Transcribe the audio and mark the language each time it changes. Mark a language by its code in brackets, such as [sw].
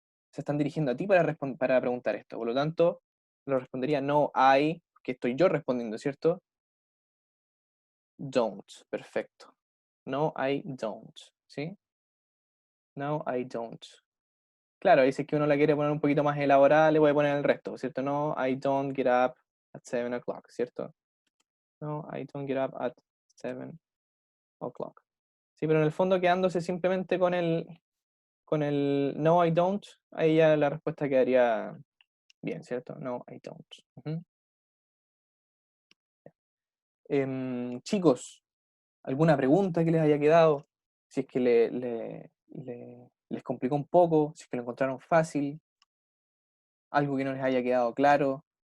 [es] Se están dirigiendo a ti para preguntar esto. Por lo tanto, lo respondería no, I, que estoy yo respondiendo, ¿cierto? [en] Don't. [es] Perfecto. [en] No, I don't. [es] ¿Sí? [en] No, I don't. [es] Claro, dice que uno la quiere poner un poquito más elaborada, le voy a poner el resto, ¿cierto? [en] No, I don't get up at 7 o'clock, [es] ¿cierto? [en] No, I don't get up at 7 o'clock. [es] Sí, pero en el fondo quedándose simplemente con el [en] no, I don't, [es] ahí ya la respuesta quedaría bien, ¿cierto? [en] No, I don't. [es] Ujú. Chicos, ¿alguna pregunta que les haya quedado? Si es que les complicó un poco, si es que lo encontraron fácil, algo que no les haya quedado claro.